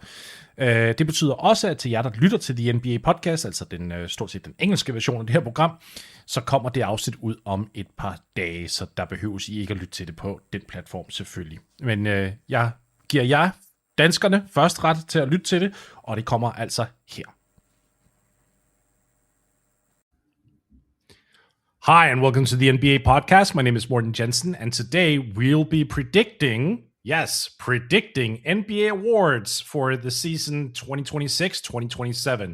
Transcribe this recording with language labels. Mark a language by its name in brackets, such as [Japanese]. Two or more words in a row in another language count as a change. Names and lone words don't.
[Danish] Det betyder også, at til jer, der lytter til de NBA-podcast, altså stort set den engelske version af det her program, så kommer det afsnit ud om et par dage, så der behøves I ikke at lytte til det på den platform selvfølgelig. Men jeg giver jer danskerne først ret til at lytte til det, og det kommer altså her. [English] Hi and welcome to the NBA podcast. My name is Morten Jensen, and today we'll be predicting NBA awards for the season 2026-2027.